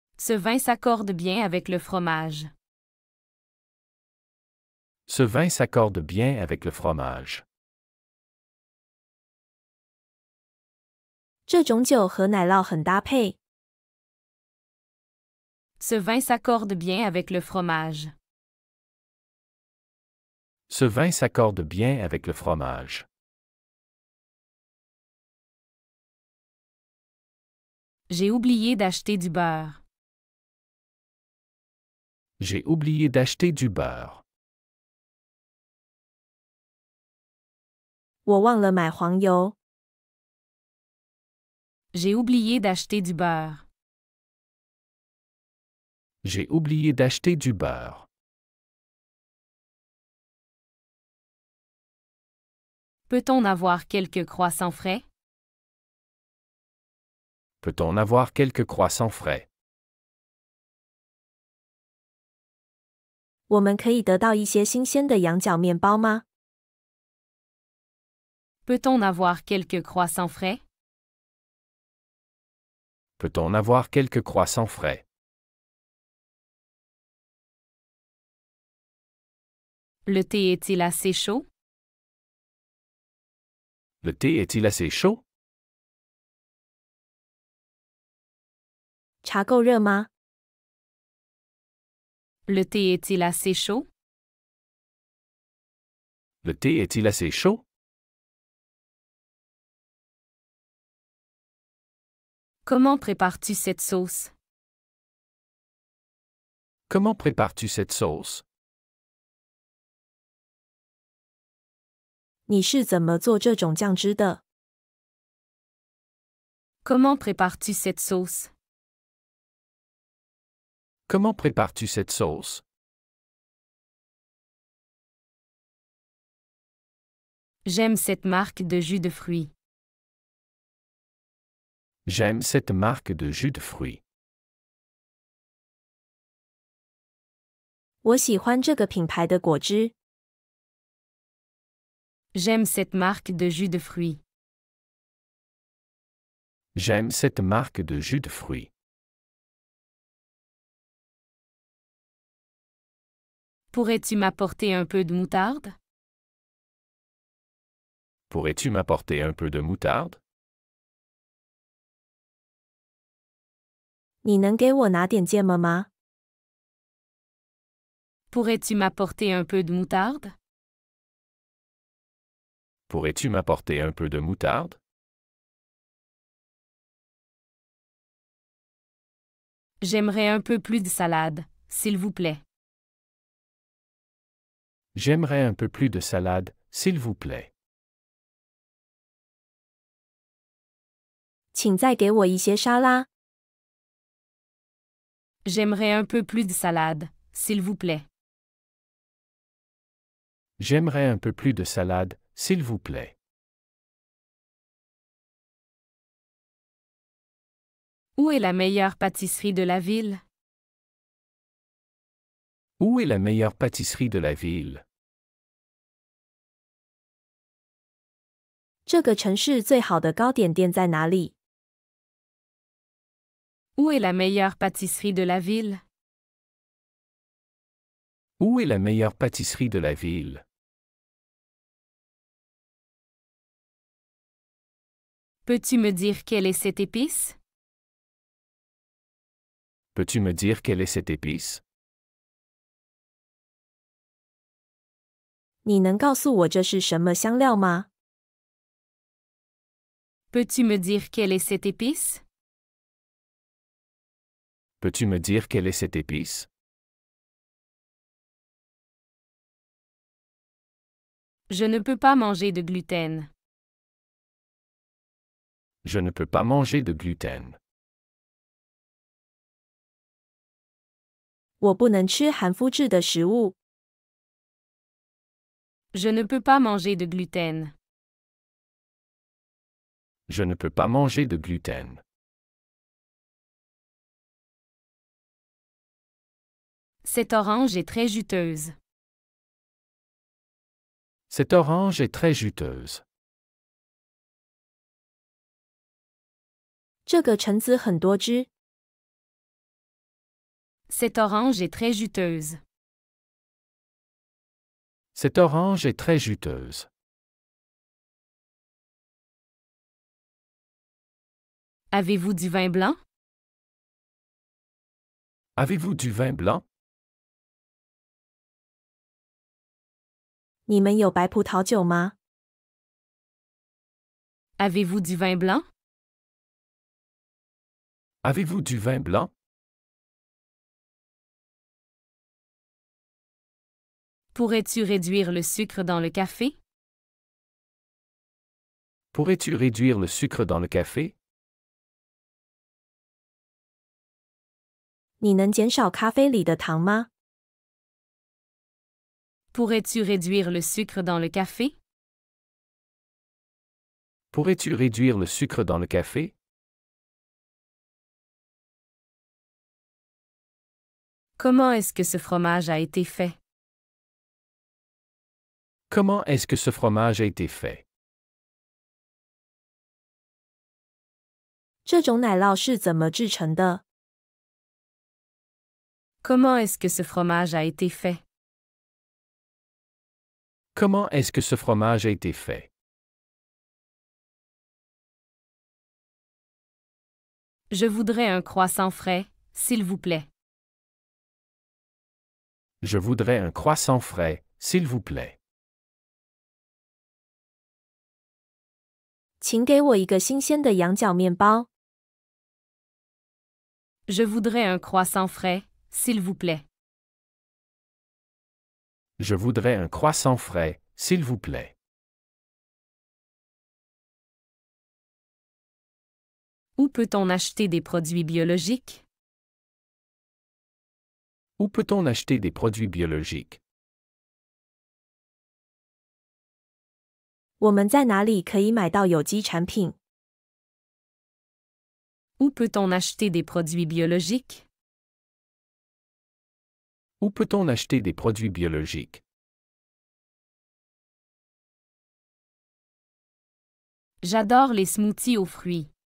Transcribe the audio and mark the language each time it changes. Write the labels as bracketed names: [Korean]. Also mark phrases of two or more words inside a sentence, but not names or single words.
[French] Ce vin s'accorde bien avec le fromage. Ce vin s'accorde bien avec le fromage. [Chinese] 这种酒和奶酪很搭配。 [French] Ce vin s'accorde bien avec le fromage. Ce vin s'accorde bien avec le fromage. J'ai oublié d'acheter du beurre. J'ai oublié d'acheter du beurre. [Chinese] 我忘了买黄油。 [French] J'ai oublié d'acheter du beurre. J'ai oublié d'acheter du beurre. Peut-on avoir quelques croissants frais? Peut-on avoir quelques croissants frais? [Chinese] 我们可以得到一些新鲜的羊角面包吗？ [French] Peut-on avoir quelques croissants frais? Peut-on avoir quelques croissants frais? Le thé est-il assez chaud? Le thé est-il assez chaud? [Chinese] 茶够热吗？ [French] Le thé est-il assez chaud? Le thé est-il assez chaud? Comment prépares-tu cette sauce? Comment prépares-tu cette sauce? [Chinese] 你是怎么做这种酱汁的？ [French] Comment prépares-tu cette sauce? Comment prépares-tu cette sauce? J'aime cette marque de jus de fruits. J'aime cette marque de jus de fruits. [Chinese] 我喜欢这个品牌的果汁。 [French] J'aime cette marque de jus de fruits. J'aime cette marque de jus de fruits. Pourrais-tu m'apporter un peu de moutarde? Pourrais-tu m'apporter un peu de moutarde? [Chinese] 你能给我拿点芥末吗？ [French] Pourrais-tu m'apporter un peu de moutarde? Pourrais-tu m'apporter un peu de moutarde? J'aimerais un peu plus de salade, s'il vous plaît. J'aimerais un peu plus de salade, s'il vous plaît. [Chinese] 请再给我一些沙拉。 [French] J'aimerais un peu plus de salade, s'il vous plaît. J'aimerais un peu plus de salade, s'il vous plaît. Où est la meilleure pâtisserie de la ville? Où est la meilleure pâtisserie de la ville? [Chinese] 这个城市最好的糕点店在哪里？ [French] Où est la meilleure pâtisserie de la ville? Où est la meilleure pâtisserie de la ville? Peux-tu me dire quelle est cette épice? Peux-tu me dire quelle est cette épice? [Chinese] 你能告诉我这是什么香料吗？ [French] Peux-tu me dire quelle est cette épice? Peux-tu me dire quelle est cette épice? Je ne peux pas manger de gluten. Je ne peux pas manger de gluten. [Chinese] 我不能吃含麸质的食物。 [French] Je ne peux pas manger de gluten. Je ne peux pas manger de gluten. Cette orange est très juteuse. Cette orange est très juteuse. [Chinese] 这个橙子很多汁。 [French] Cette orange est très juteuse. Cette orange est très juteuse. Avez-vous du vin blanc? Avez-vous du vin blanc? [Chinese] 你们有白葡萄酒吗？ [French] Avez-vous du vin blanc? Avez-vous du vin blanc? Pourrais-tu réduire le sucre dans le café? Pourrais-tu réduire le sucre dans le café? [Chinese] 你能减少咖啡里的糖吗？ [French] Pourrais-tu réduire le sucre dans le café? Pourrais-tu réduire le sucre dans le café? Comment est-ce que ce fromage a été fait? Comment est-ce que ce fromage a été fait? [Chinese] 这种奶酪是怎么制成的？ [French] Comment est-ce que ce fromage a été fait? Comment est-ce que ce fromage a été fait? Je voudrais un croissant frais, s'il vous plaît. Je voudrais un croissant frais, s'il vous plaît. [Chinese] 请给我一个新鲜的羊角面包。 [French] Je voudrais un croissant frais, s'il vous plaît. Je voudrais un croissant frais, s'il vous plaît. Où peut-on acheter des produits biologiques? Où peut-on acheter des produits biologiques? [Chinese] 我们在哪里可以买到有机产品？ [French] Où peut-on acheter des produits biologiques? Où peut-on acheter des produits biologiques? J'adore les smoothies aux fruits.